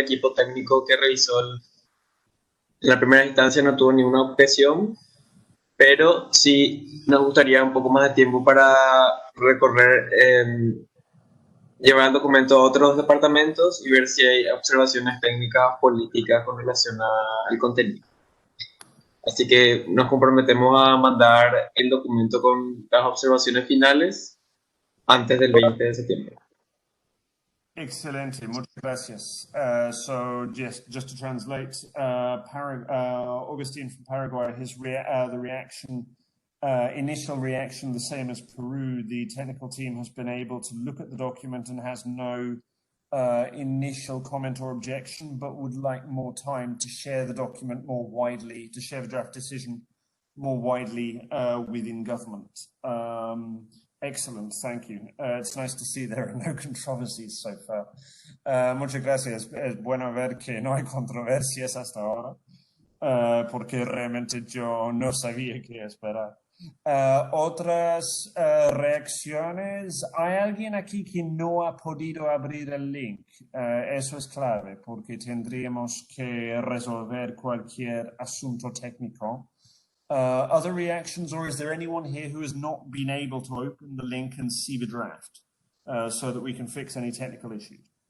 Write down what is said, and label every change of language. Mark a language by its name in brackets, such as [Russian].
[Spanish] El equipo técnico que revisó en la primera instancia no tuvo ninguna objeción, pero sí nos gustaría un poco más de tiempo para recorrer, llevar el documento a otros departamentos y ver si hay observaciones técnicas, políticas con relación al contenido. Así que nos comprometemos a mandar el documento con las observaciones finales antes del 20 de septiembre. Excelente, muchas gracias. [English] So just to translate, Augustine from Paraguay, the reaction, initial reaction, the same as Peru. The technical team has been able to look at the document and has no initial comment or objection, but would like more time to share the document more widely, to share the draft decision more widely within government. Excellent, thank you. It's nice to see there are no controversies so far. [Spanish] Muchas gracias. Es bueno ver que no hay controversias hasta ahora, porque realmente yo no sabía qué esperar. Otras reacciones. ¿Hay alguien aquí que no ha podido abrir el link? Eso es clave, porque tendríamos que resolver cualquier asunto técnico. [English] Other reactions, or is there anyone here who has not been able to open the link and see the draft so that we can fix any technical issues?